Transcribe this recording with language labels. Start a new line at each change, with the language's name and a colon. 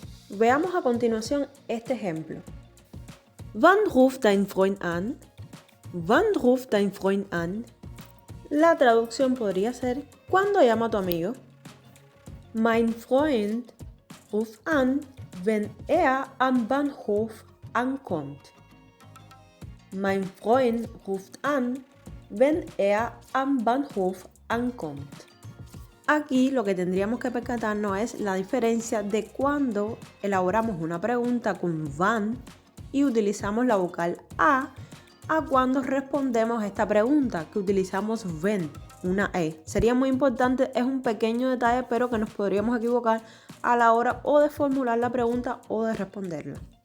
Spanish: Veamos a continuación este ejemplo.
German: Wann ruft dein Freund an? Wann ruft dein Freund an?
Spanish: La traducción podría ser ¿cuándo llama a tu amigo?
German: Mein Freund ruft an, wenn am Bahnhof ankommt. Mein Freund ruft an, wenn am Bahnhof ankommt.
Spanish: Aquí lo que tendríamos que percatarnos es la diferencia de cuando elaboramos una pregunta con wann y utilizamos la vocal a cuando respondemos a esta pregunta que utilizamos wenn, una e. Sería muy importante, es un pequeño detalle, pero que nos podríamos equivocar a la hora o de formular la pregunta o de responderla.